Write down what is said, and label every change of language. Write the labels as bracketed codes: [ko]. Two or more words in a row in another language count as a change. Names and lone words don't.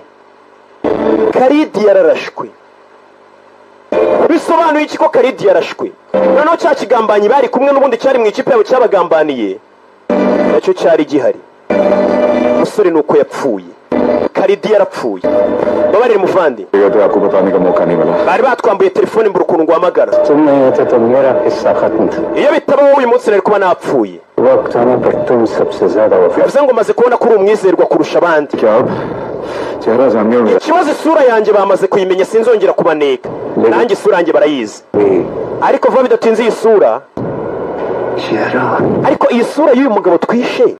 [rw] Khalid yararashwe bisobanuye iki ko Khalid yarashwe? Noneho cya kigambanyi bari kumwe n'ubundi cyari mu ikipe yabo cyabagambaniye nacyo cyari gihari. Musore nuko yapfuye Karidi yarapfuye. Babarire muvandi. [hi] ये तो आपको बताने का मौका नहीं मिला. [rw] Bari batwambuye telefone mbura ukuntu ngwamagara. [hi] तुम नहीं होते तो मेरा हिस्सा खत्म था. [rw] Iyo bitabaho uyu munsi nari kuba napfuye. [hi] वक्त आने पर तुम सबसे ज्यादा वफादार. [rw] Bivuze ngo maze kubona ko uri umwizerwa kurusha abandi. [hi] क्या आप चेहरा जानने होंगे? [rw] Ikibazo isura yanjye bamaze kuyimenya sinzongera kubaneka. Nanjye isura yanjye barayizi. Ariko vuba bidatinze iyi sura. Ariko iyi sura y'uyu mugabo twishe